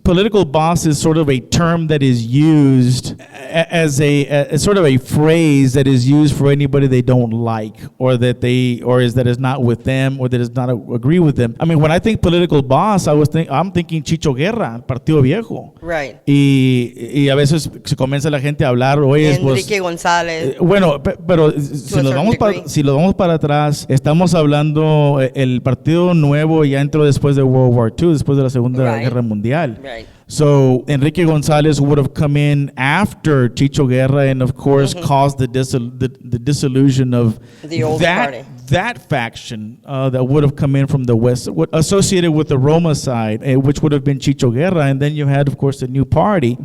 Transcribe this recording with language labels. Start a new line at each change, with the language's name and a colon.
English: Political boss is sort of a term that is used as a sort of a phrase that is used for anybody they don't like, or that is not with them, or that does not agree with them. I mean, when I think political boss, I'm thinking Chicho Guerra, Partido Viejo. Right.
Spanish: Y a veces se comienza la gente a hablar, oye, Enrique González. Bueno, pero si lo vamos para atrás, estamos hablando, el Partido Nuevo ya entró después de
English: World War II,
Spanish: después de la Segunda Guerra Mundial.
English: Right. So Enrique González would have come in after Chicho Guerra, and of course caused the dissolution of the old party. That faction that would have come in from the West, associated with the Roma side, which would have been Chicho Guerra, and then you had, of course, the new party.